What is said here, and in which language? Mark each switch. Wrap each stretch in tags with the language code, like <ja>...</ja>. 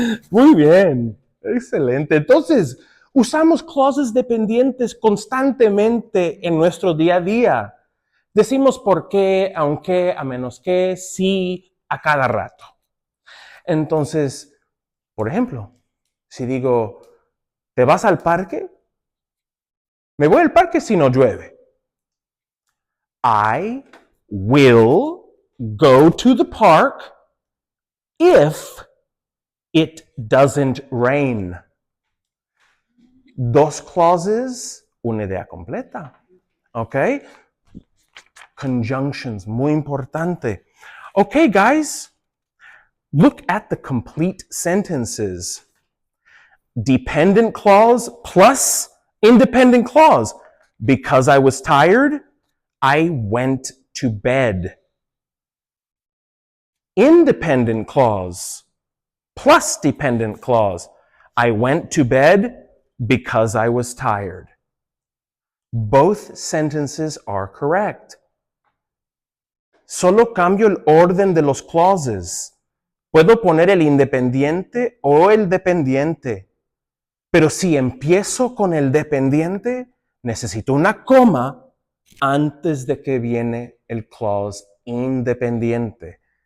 <es>Muy bien, excelente. Entonces, usamos clauses dependientes constantemente en nuestro día a día. Decimos por qué, aunque, a menos que, sí, a cada rato. Entonces, por ejemplo, si digo, ¿te vas al parque? Me voy al parque si no llueve.</es> <en>I will go to the park if it doesn't rain.</en> <es>Dos clauses, una idea completa. ¿Ok? Conjunctions, muy importante.</es> <en>Okay, guys, look at the complete sentences. Dependent clause plus independent clause. Because I was tired, I went to bed. Independent clause plus dependent clause. I went to bed because I was tired. Both sentences are correct.</en> <es>Solo cambio el orden de los clauses. Puedo poner el independiente o el dependiente. Pero si empiezo con el dependiente, necesito una coma antes de que viene el clause independiente.</es>